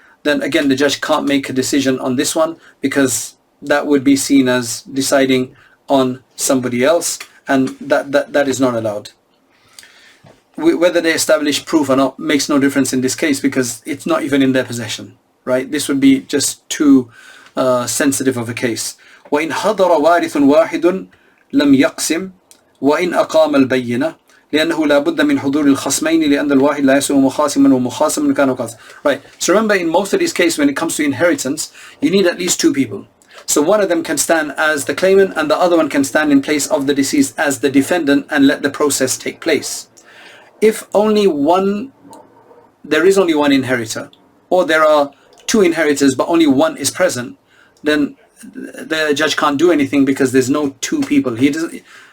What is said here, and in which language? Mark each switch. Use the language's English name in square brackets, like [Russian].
[English] then again the judge can't make a decision on this one, because that would be seen as deciding on somebody else, and that is not allowed. Whether they establish proof or not makes no difference in this case, because it's not even in their possession, right? This would be just too sensitive of a case. [Arabic] وَإِنْ حَضَرَ وَارِثٌ وَاحِدٌ لَمْ يَقْسِمْ وَإِنْ أَقَامَ الْبَيِّنَةِ لأنه لا بد من حضور الخصمين لأن الواحد لا يسوء مخاصما ومخاصما كان قاضٍ. [English] Right. So remember, in most of these cases, when it comes to inheritance, you need at least two people. So one of them can stand as the claimant, and the other one can stand in place of the deceased as the defendant and let the process take place. If only one, there is only one inheritor, or there are two inheritors but only one is present, then the judge can't do anything, because there's no two people. He doesn't.